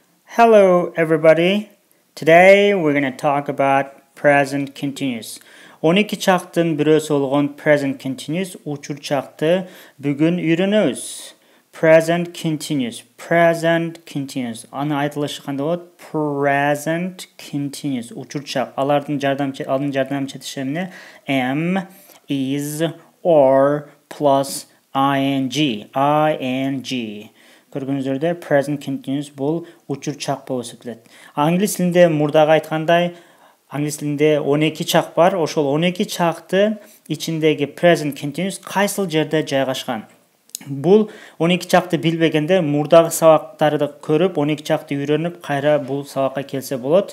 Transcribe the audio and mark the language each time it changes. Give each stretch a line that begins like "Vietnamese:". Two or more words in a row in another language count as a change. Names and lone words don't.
English: Hello, everybody. Today we're going to talk about present continuous.
Kyrgyz: 12 чактын бирөөсү болгон
English: present continuous
Kyrgyz: учур чакты бүгүн үйрөнөбүз.
English: Present continuous.
Kyrgyz: Аны айтылышы кандай болот?
English: Present continuous
Kyrgyz: учур чак. Алардын жардамчы эмне?
English: Am, is, or plus ing.
Kyrgyz: Көргөнүздөр
English: present continuous
Kyrgyz: бул учур чак болуп эсептелет. Англис тилинде мурдагы айткандай, англис тилинде 12 чак бар. Ошол 12 чакты ичиндеги
English: present continuous
Kyrgyz: кайсыл жерде жайгашкан? Бул 12 чакты билбегенде мурдагы сабактарды көрүп, 12 чакты үйрөнүп, кайра бул сабакка келсе болот.